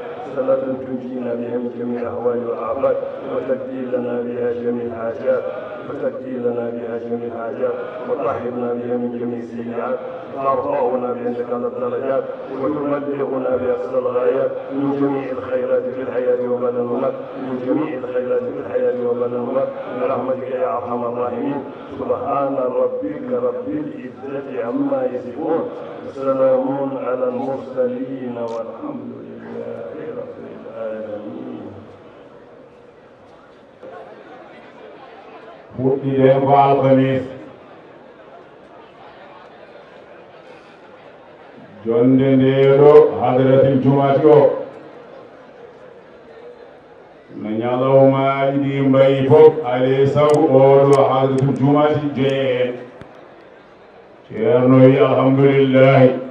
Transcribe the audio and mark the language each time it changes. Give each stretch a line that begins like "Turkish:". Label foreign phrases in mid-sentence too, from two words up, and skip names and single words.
Arabic: صلاة تنجينا بها من جميع الاهوال والافات وتكفي لنا بها جميع الحاجات فتأتي لنا بها جميع الحاجات وتطهرنا بها من جميع السيئات وترفعنا بعندك على الدرجات وتبلغنا بأقصى الغايات من جميع الخيرات في الحياة وبعد الممات من جميع الخيرات في الحياة وبعد الممات برحمتك يا أرحم الراحمين. سبحان ربك رب العزة عما يصفون وسلام على المرسلين والحمد لله رب العالمين.
Fula: fuɗɗiɗen ko alkamis jonde ndeɗo
Arabic: حضرة الجمعة
Fula: o no ñalawmaji ɗi mbayi fof alay sago oɗo
Arabic: حضرة الجمعة
Fula: jeeye en ceerno wi alhamdulillahi